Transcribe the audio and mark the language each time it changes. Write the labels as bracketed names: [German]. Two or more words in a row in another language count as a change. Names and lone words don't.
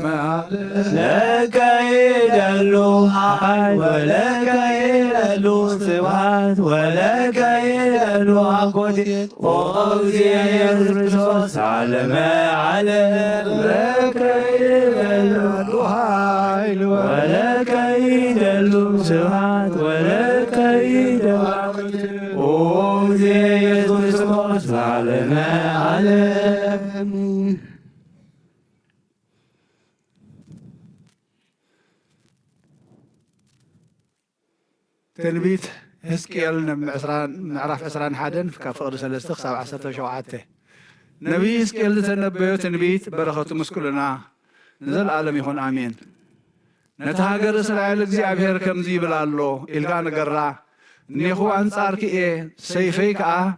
[Geez] ለከ ይደሉ ኃይል ወለከ ይደሉ ስብሐት ወለከ ይደሉ አኮቴት እግዚእ ኢየሱስ ክርስቶስ ዓለመ ዓለም ለከ ይደሉ ኃይል ወለከ ይደሉ ስብሐት ወለከ ይደሉ እግዚእ ኢየሱስ ክርስቶስ ዓለመ ዓለም [Tigrinya] ትንቢት ሕዝቅኤል ምዕራፍ 21 ካብ ፍቕዲ 3 ክሳብ 17 ነቢይ ሕዝቅኤል ዝተነበዮ ትንቢት በረኸቱ ምስኩልና ንዘለዓለም ይኹን ኣሜን። ነቲ ሃገር እስራኤል እግዚኣብሔር ከምዚ ይብል ኣሎ ኢልካ ነገራ እኔኹ ኣንጻርኪ እየ ሰይፈይ ከዓ